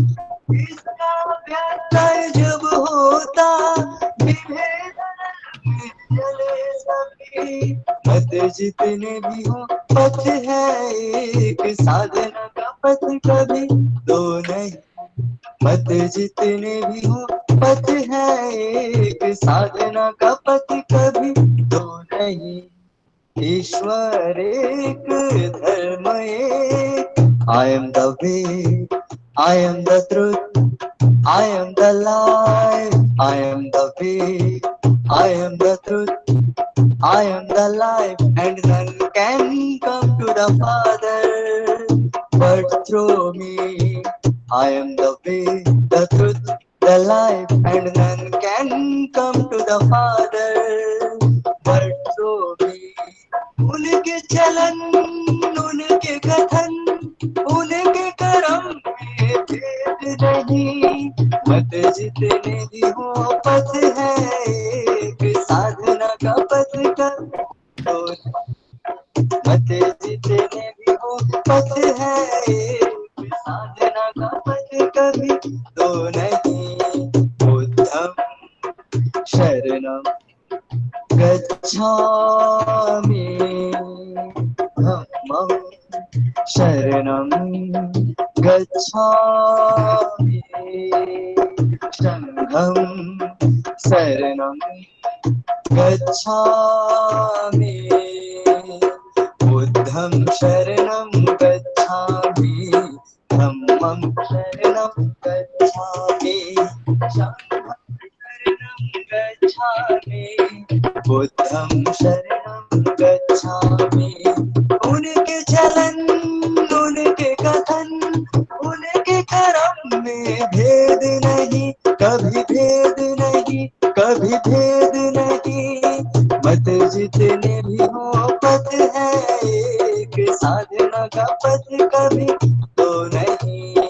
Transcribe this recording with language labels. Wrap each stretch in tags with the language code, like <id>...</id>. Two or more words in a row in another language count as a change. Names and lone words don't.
<hi>इसका व्यत्यय जब होता विभेद चले सभी, मत जितने भी हो पथ है एक, साधना का पथ कभी दो नहीं, मत जितने भी हो पथ है एक, साधना का पथ कभी दो नहीं, ईश्वर एक धर्म एक।</hi> <en>I am the way, I am the truth, I am the life, I am the way, I am the truth, I am the life, and none can come to the Father but through me। I am the way, the truth, the life, and none can come to the Father but through me।</en> <hi>उनके चलन उनके कथन, उनके कर्म में भेद नहीं, मत जितने भी हो पथ है एक, साधना का पथ कभी दो, मत जितने भी हो पथ है एक, साधना का पथ कभी दो नहीं।</hi> <pi>बुद्धं शरणं गच्छामि, धम्मं शरणं गच्छामि, संघं शरणं गच्छामि, बुद्धं शरणं गच्छामि, धम्मं शरणं गच्छामि, संघं शरणं गच्छामि, बुद्धं शरणं गच्छामि।</pi> <hi>उनके चलन उनके कथन उनके कर्म में भेद नहीं, कभी भेद नहीं, कभी भेद नहीं। मत जितने भी हो पथ है एक, साधना का पथ कभी तो नहीं।</hi>